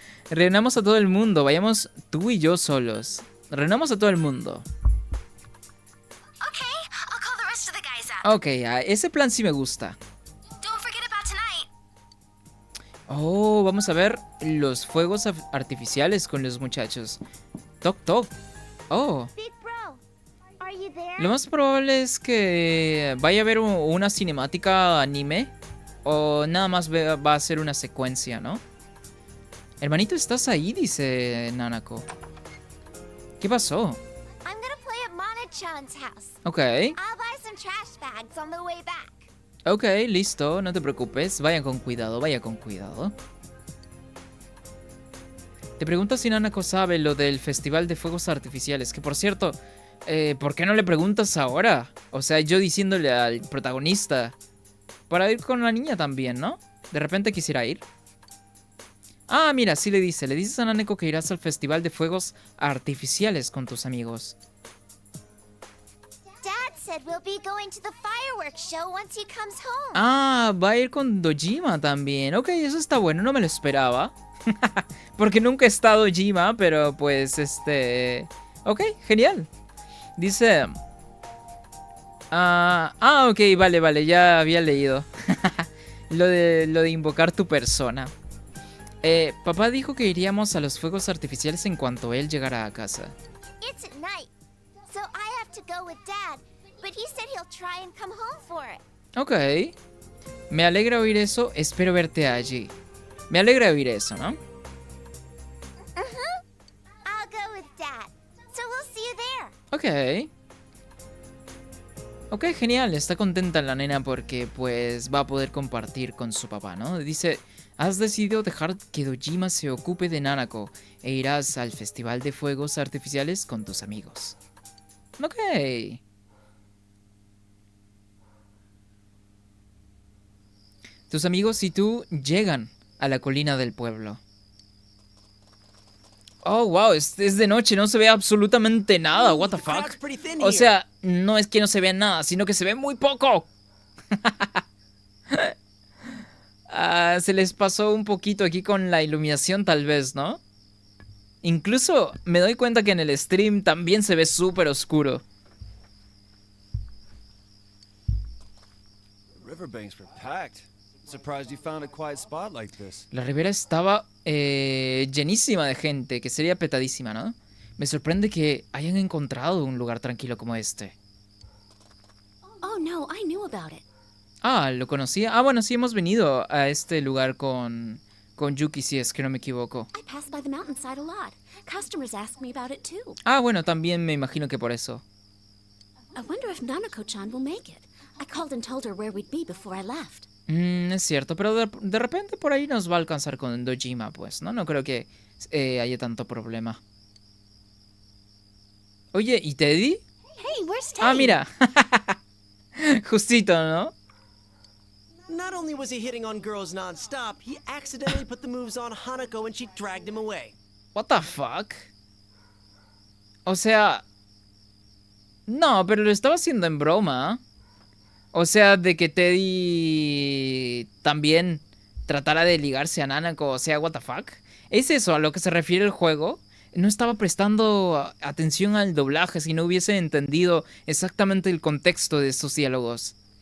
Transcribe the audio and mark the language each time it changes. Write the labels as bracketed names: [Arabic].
[Spanish] Reunamos a todo el mundo. Vayamos tú y yo solos. Reunamos a todo el mundo. [English] Okay, I'll call the rest of the guys up. [Spanish] Ok, ese plan sí me gusta. [English] Don't forget about tonight. [Spanish] Oh, vamos a ver los fuegos artificiales con los muchachos. Toc, toc. Oh, [English] Big bro, are you there? [Spanish] lo más probable es que vaya a haber una cinemática anime. O nada más va a ser una secuencia, ¿no? Hermanito, ¿estás ahí? Dice Nanako. ¿Qué pasó? [English] I'm gonna play at Mana-chan's house. Ok, I'll buy some trash bags on the way back. [Spanish] ok, listo, no te preocupes. Vaya con cuidado, vaya con cuidado. Te pregunto si Nanako sabe lo del festival de fuegos artificiales. Que por cierto, ¿por qué no le preguntas ahora? O sea, yo diciéndole al protagonista... Para ir con la niña también, ¿no? De repente quisiera ir. Ah, mira, sí le dice. Le dices a Nanako que irás al festival de fuegos artificiales con tus amigos. [English] Dad said we'll be going to the fireworks show once he comes home. [Spanish] Ah, va a ir con Dojima también. Ok, eso está bueno, no me lo esperaba. Porque nunca he estado Dojima, pero pues Ok, genial. Dice... ok, vale, ya había leído. lo de invocar tu persona. Papá dijo que iríamos a los fuegos artificiales en cuanto él llegara a casa. [English] It's at night, so I have to go with Dad, but he said he'll try and come home for it. Ok. [Spanish] Me alegra oír eso, espero verte allí. Me alegra oír eso, ¿no? [English] I'll go with Dad, so we'll see you there. Ok. [Spanish] Ok, genial, está contenta la nena porque pues va a poder compartir con su papá, ¿no? Dice, has decidido dejar que Dojima se ocupe de Nanako e irás al festival de fuegos artificiales con tus amigos. Ok. Tus amigos y tú llegan a la colina del pueblo. Oh, wow, es de noche, no se ve absolutamente nada, [English] what the fuck. [Spanish] O sea, no es que no se vea nada, sino que se ve muy poco. Se les pasó un poquito aquí con la iluminación tal vez, ¿no? Incluso me doy cuenta que en el stream también se ve súper oscuro. [English] Riverbanks were packed. Surprised you found a quiet spot like this. [Spanish] La ribera estaba llenísima de gente, que sería petadísima, ¿no? Me sorprende que hayan encontrado un lugar tranquilo como este. [English] Oh no, I knew about it. [Spanish] Ah, ¿lo conocía? Ah, bueno, sí hemos venido a este lugar con Yuki, si es que no me equivoco. [English] I pass by the mountainside a lot. Customers ask me about it too. [Spanish] Ah, bueno, también me imagino que por eso. [English] I wonder if Nanako-chan will make it. I called and told her where we'd be before I left. [Spanish] Es cierto, pero de repente por ahí nos va a alcanzar con Dojima, pues, ¿no? No creo que haya tanto problema. Oye, ¿y Teddy? [English] Hey, where's Teddy? [Spanish] Ah, mira. Justito, ¿no? [English] Not only was he hitting on girls non-stop, he accidentally put the moves on Hanako and she dragged him away. What the fuck? [Spanish] O sea... No, pero lo estaba haciendo en broma. O sea, de que Teddy también tratara de ligarse a Nanako, o sea, [English] what the fuck. [Spanish] ¿Es eso a lo que se refiere el juego? No estaba prestando atención al doblaje si no hubiese entendido exactamente el contexto de estos diálogos.